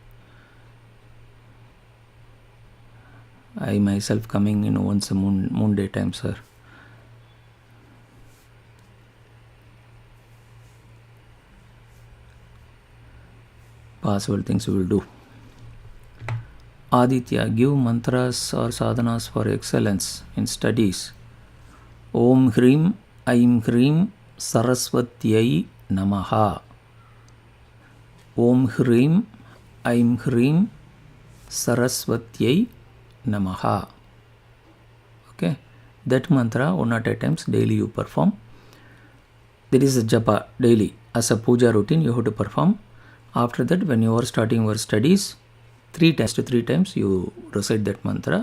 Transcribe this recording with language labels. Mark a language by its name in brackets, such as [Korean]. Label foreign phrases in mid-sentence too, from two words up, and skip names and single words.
[English] I myself coming in once a moon day time, sir. Possible things we will do. Aditya, give mantras or sadhanas for excellence in studies. [Sanskrit] Om Hrim Aim Hrim Saraswatyai Namaha. Om Hrim Aim Hrim Saraswatyai Namaha. [English] Okay, that mantra 108 times daily you perform. There is a japa daily as a puja routine you have to perform. After that, when you are starting your studies, 3 times you recite that mantra.